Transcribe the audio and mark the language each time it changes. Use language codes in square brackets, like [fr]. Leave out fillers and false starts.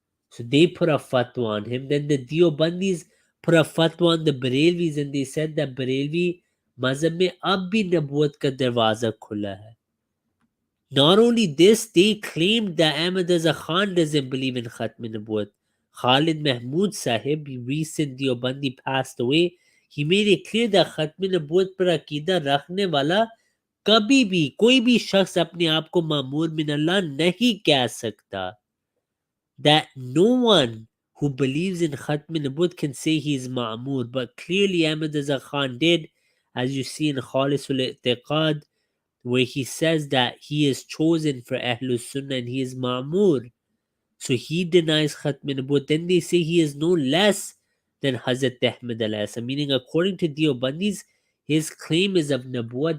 [en] So they put a fatwa on him. Then the Deobandis put a fatwa on the Barelvis, and they said that Barelvi [hi] mazhab mein ab bhi nabuwat ka darwaza khula hai. [en] Not only this, they claimed that Ahmad Raza Khan doesn't believe in Khatme Nabuwat. Khalid Mahmood Sahib, recent Deobandi, passed away. He made it clear that [hi] Khatme Nabuwat par aqeeda rakhne wala कभी भी कोई भी शख्स अपने आप को मामूर मिन अल्लाह नहीं कह सकता. [en] that no one who believes in Khatme Nabuwat can say he is Ma'mur, but clearly Ahmad Reza Khan did, as you see in Khalisul I'tiqad, where he says that he is chosen for Ahlul Sunnah and he is Ma'mur. So he denies Khatme Nabuwat. Then they say he is no less than Hazrat Ahmad al-Asam, meaning according to Deobandis, his claim is of Nabuwat.